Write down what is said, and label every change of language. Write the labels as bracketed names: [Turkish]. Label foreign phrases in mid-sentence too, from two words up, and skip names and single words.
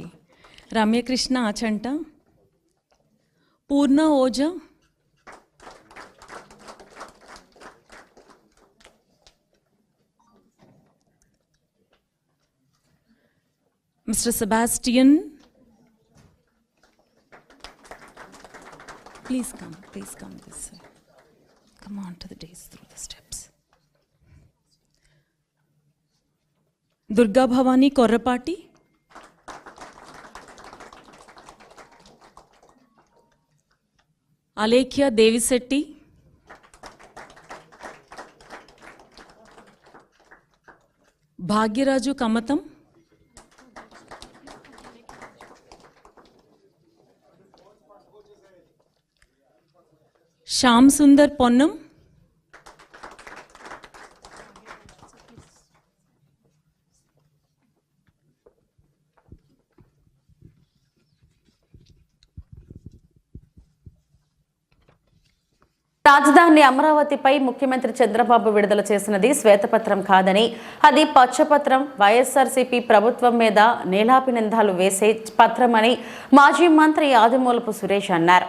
[English] Ramya Krishna Achanta, Purna Oja, Mr. Sebastian, please come this way. Come on to the dais through the steps. Durga Bhavani Korrapati, Alekhya Devisetti, Bhagyaraju Kamatam, Shyam Sundar Ponnam, [Telugu] రాజధాని అమరావతిపై ముఖ్యమంత్రి చంద్రబాబు విడుదల చేసినది శ్వేతపత్రం కాదని, అది పచ్చపత్రం, వైఎస్ఆర్సీపీ ప్రభుత్వం మీద నీలాపి నిందాలు వేసే పత్రమని మాజీ మంత్రి ఆదిమూలపు సురేష్ అన్నారు.